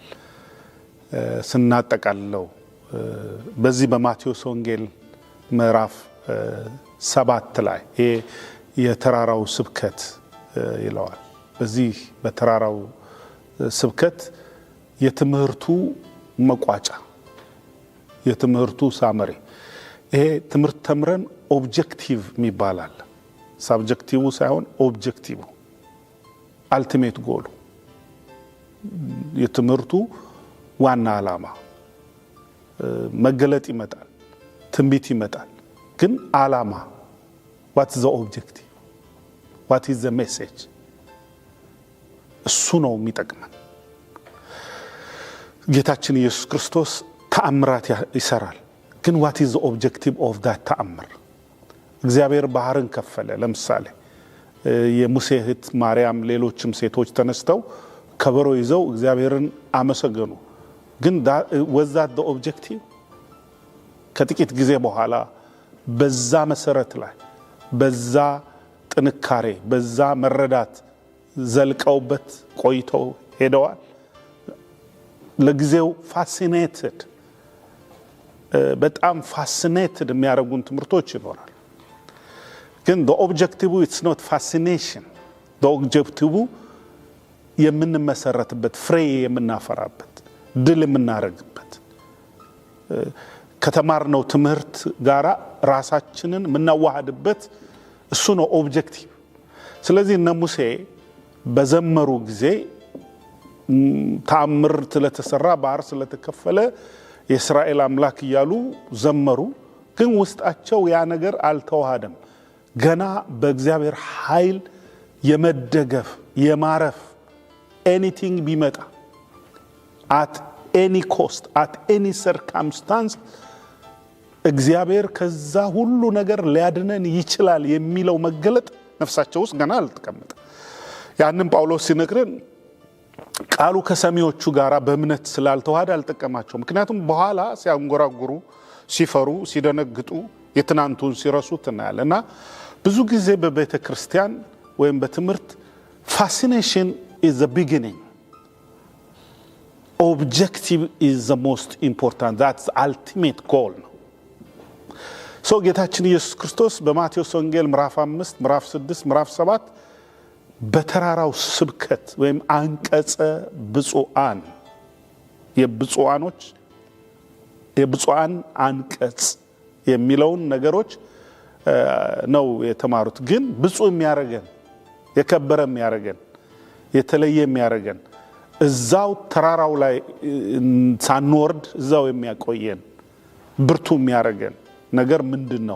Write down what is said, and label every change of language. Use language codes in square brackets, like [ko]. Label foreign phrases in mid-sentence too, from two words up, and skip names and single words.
[am] ስናጠቃልለው በዚህ በማቴዎስ ወንጌል ምዕራፍ 7 ላይ የተራራው ስብከት ይለዋል። በዚህ በተራራው ስብከት የትምህርቱ መቋጫ የትምህርቱ ሳመሪ ይሄ ትምህርት ተምረን ኦብጀክቲቭ የሚባላል ሳብጀክቲቭ ሳይሆን ኦብጀክቲቭ [en] ultimate goal [am] የትምህርቱ ዋና ዓላማ መገለጥ ይመጣል፣ ትንቢት ይመጣል። ግን ዓላማ [en] what is the objective, what is the message [am] እሱ ነው የሚጠቅመን። ጌታችን ኢየሱስ ክርስቶስ ተአምራት ይሰራል። ግን [en] what is the objective of that [am] ተአምር? እግዚአብሔር ባህርን ከፈለ። ለምሳሌ የሙሴ እህት ማርያም ሌሎችም ሴቶች ተነስተው ከበሮ ይዘው እግዚአብሔርን አመሰገኑ። ግን [en] was that the objective? [am] ከጥቂት ጊዜ በኋላ በዛ መሰረት ላይ በዛ ጥንካሬ በዛ መረዳት ዘልቀውበት ቆይተው ሄደዋል። ለጊዜው ፋሲኔትድ በጣም ፋሲኔትድ የሚያደርጉን ትምህርቶች ይኖራል። ግን [en] the objective it's not fascination. the objective [am] የምንመሰረትበት ፍሬ የምናፈራበት ድል የምናረግበት ከተማርነው ትምህርት ጋራ ራሳችንን የምናዋሃድበት እሱ ነው ኦብጀክቲቭ። ስለዚህ እነ ሙሴ በዘመሩ ጊዜ ተአምር ስለተሰራ ባህር ስለተከፈለ የእስራኤል አምላክ እያሉ ዘመሩ። ግን ውስጣቸው ያ ነገር አልተዋሃደም። ገና በእግዚአብሔር ኃይል የመደገፍ የማረፍ ኤኒቲንግ ቢመጣ [en] at any cost at any circumstance [am] እግዚአብሔር ከዛ ሁሉ ነገር ሊያድነን ይችላል የሚለው መገለጥ ነፍሳቸው ውስጥ ገና አልተቀመጠ። ያንን ጳውሎስ ሲነግረን ቃሉ ከሰሚዎቹ ጋራ በእምነት ስላልተዋሃደ አልተጠቀማቸው። ምክንያቱም በኋላ ሲያንጎራጉሩ ሲፈሩ ሲደነግጡ የትናንቱን ሲረሱት እናያለን። እና ብዙ ጊዜ በቤተ ክርስቲያን ወይም በትምህርት [en] fascination is the beginning, objective is the most important, that's the ultimate goal [am] ነው። ሶ ጌታችን ኢየሱስ ክርስቶስ በማቴዎስ ወንጌል ምዕራፍ 5 ምዕራፍ 6 ምዕራፍ 7 በተራራው ስብከት ወይም አንቀጸ ብፁዓን የብፁዓን አንቀጽ የሚለውን ነገሮች ነው የተማሩት። ግን ብፁዕ የሚያረገን የከበረ የሚያረገን የተለየ የሚያረገን እዛው ተራራው ላይ ሳንወርድ እዛው የሚያቆየን ብርቱ የሚያረገን ነገር ምንድነው?